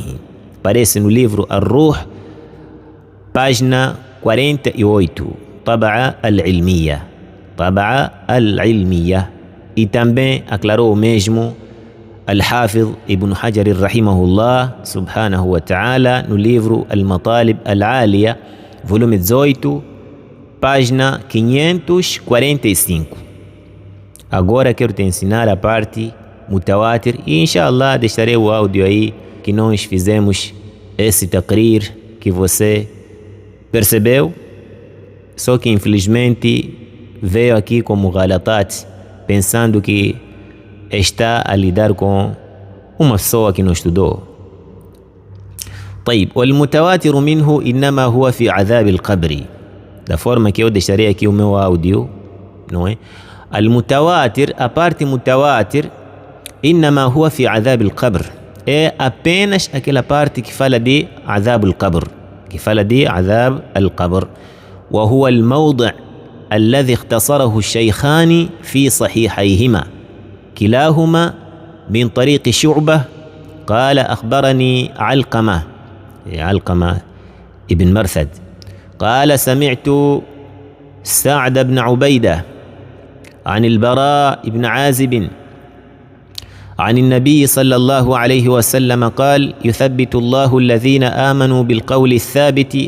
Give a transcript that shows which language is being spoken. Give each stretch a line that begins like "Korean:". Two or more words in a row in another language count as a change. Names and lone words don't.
Portuguese: Parece no livro الروح página 48,
Arabic: طبعة العلمية، طبعة العلمية.
Portuguese: E também aclarou o mesmo Al-Hafidh Ibn Hajar
Arabic: رحمه الله سبحانه وتعالى
Portuguese: no livro Al-Matalib Al-Aliya, volume 18, página 545. Agora quero te ensinar a parte mutawatir e inshallah deixarei o áudio aí que nós fizemos esse taqrir que você percebeu, só que infelizmente veio aqui como galatat, pensando que está a lidar com uma pessoa que não estudou.
Arabic: طيب، والمتواتر منه إنما هو في عذاب القبر.
Portuguese: da forma que eu deixarei aqui o meu áudio, não é?
Arabic: المتواتر,
Portuguese: a parte mutawatir,
Arabic: إنما هو في عذاب القبر,
Portuguese: é apenas aquela parte que fala de
Arabic: عذاب القبر,
Portuguese: que fala de
Arabic: عذاب القبر. وهو الموضع الذي اختصره الشيخان في صحيحيهما كلاهما من طريق شعبة قال: أخبرني علقمة ابن مرثد قال: سمعت سعد بن عبيدة عن البراء بن عازب عن النبي صلى الله عليه وسلم قال: يثبت الله الذين آمنوا بالقول الثابت.